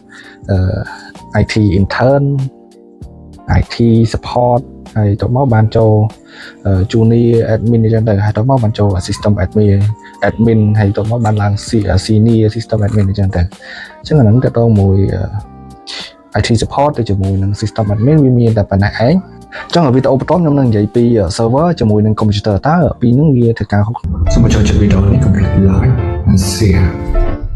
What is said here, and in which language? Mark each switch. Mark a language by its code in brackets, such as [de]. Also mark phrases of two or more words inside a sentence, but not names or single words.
[en] IT intern IT support [km] ហើយទៅមកបានចូល [en] junior admin [km] អញ្ចឹងទៅហើយទៅមកបានចូល [en] system admin [km] ហើយទៅមកបានឡើង [en] senior system admin [km] អញ្ចឹងទៅអញ្ចឹងអាហ្នឹងទៅតមួយ [en] IT support [km] ទៅជាមួយនឹង [en] system admin [km] វាមានតែប៉ុណ្ណេះឯងអញ្ចឹងវីដេអូបន្តខ្ញុំនឹងនិយាយពី server ជាមួយនឹង computer តើពីរហ្នឹងវាធ្វើការសូមចូលចិត្តវីដេអូនេះ [en] complete like and share